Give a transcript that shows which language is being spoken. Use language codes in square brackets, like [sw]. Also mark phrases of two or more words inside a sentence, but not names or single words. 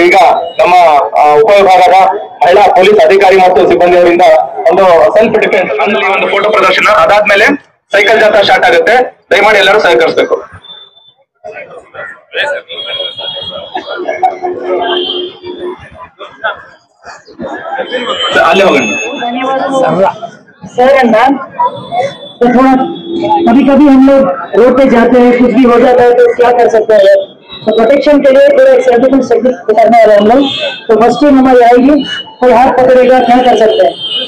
[kn] ಈಗ ನಮ್ಮ ಉಪವಿಭಾಗದ ಮಹಿಳಾ ಪೊಲೀಸ್ ಅಧಿಕಾರಿ ಮತ್ತು ಸಿಬ್ಬಂದಿಯವರಿಂದ ಒಂದು [en] self defence [kn] ಅಲ್ಲಿ ಒಂದು ಫೋಟೋ ಪ್ರದರ್ಶನ, ಅದಾದ್ಮೇಲೆ ಸೈಕಲ್ ಜಾಥಾ ಸ್ಟಾರ್ಟ್ ಆಗುತ್ತೆ. ದಯಮಾಡಿ ಎಲ್ಲರೂ ಸಹಕರಿಸಬೇಕು. ಅಲ್ಲೇ ಹೋಗೋಣ. [en] sir and ma'am, [hi] तो थोड़ा कभी कभी हम लोग रोड पे जाते हैं, कुछ भी हो जाता है तो क्या कर सकते हैं, तो प्रोटेक्शन के लिए थोड़ा एक्सर्साइज करने वाले हम लोग. तो [en] first time [hi] हमारी आएगी, कोई हाथ पकड़ेगा, क्या कर सकते हैं.